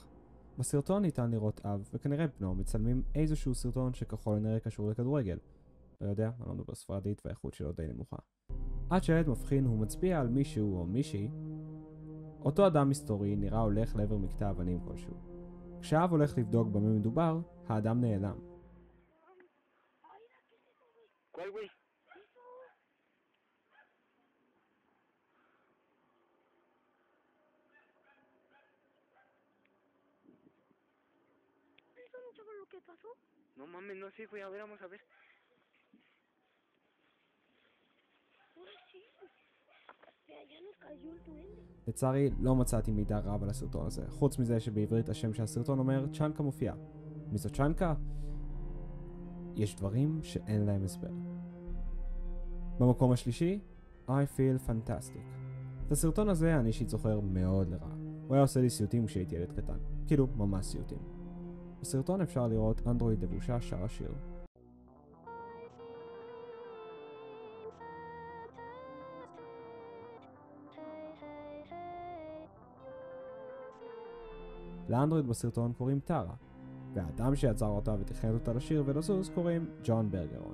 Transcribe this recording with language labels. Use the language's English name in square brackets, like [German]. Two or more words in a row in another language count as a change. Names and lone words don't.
[Hebrew] בסרטון ניתן לראות אב וכנראה בנו מצלמים איזשהו סרטון שככל הנראה קשור לכדורגל. לא יודע, אני לא מדבר ספרדית והאיכות שלו די נמוכה. עד שהילד מבחין הוא מצביע על מישהו או מישהי. אותו אדם מסתורי נראה הולך לעבר מקטע אבנים כלשהו. כשהאב הולך לבדוק במה מדובר, האדם נעלם. [Spanish] ¿Cuál, güey? ¿Eso no sabes lo que pasó? No mames, no sé, güey. A ver, vamos a ver. Ahora sí. Vea, ya nos cayó el duende. [Hebrew] לצערי, לא מצאתי מידע רב על הסרטון הזה, חוץ מזה שבעברית השם של הסרטון אומר צ'אנקה מופיע. מי זאת צ'אנקה? יש דברים שאין להם הסבר. במקום השלישי, [English] I feel fantastic. [Hebrew] את הסרטון הזה אני אישית זוכר מאוד לרע. הוא היה עושה לי סיוטים כשהייתי ילד קטן. כאילו, ממש סיוטים. בסרטון אפשר לראות אנדרואיד לבושה שר השיר. לאנדרואיד בסרטון קוראים טרה, והאדם שיצר אותה ותכנת אותה לשיר ולזוז קוראים ג'ון ברגרון.